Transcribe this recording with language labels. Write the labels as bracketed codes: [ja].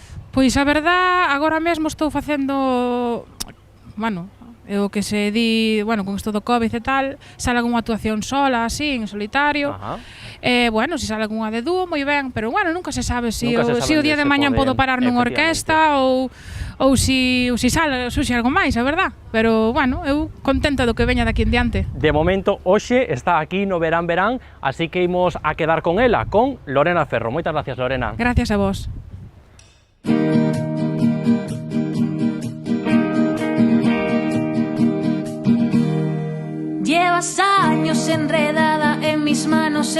[gl] Pois a verdad, agora mesmo estou facendo... o que se di, con isto do Covid e tal, sale algunha actuación sola, así, en solitario, se sale algunha de dúo, moi ben, pero nunca se sabe se o día de mañán podo parar nunha orquesta ou se surxe algo máis, a verdad, pero eu contenta do que veña daqui en diante. De momento, hoxe está aquí no Verán Verán, así que imos a quedar con ela, con Lorena Ferro. Moitas gracias, Lorena. Gracias a vos. [es] Llevas años enredada en mis manos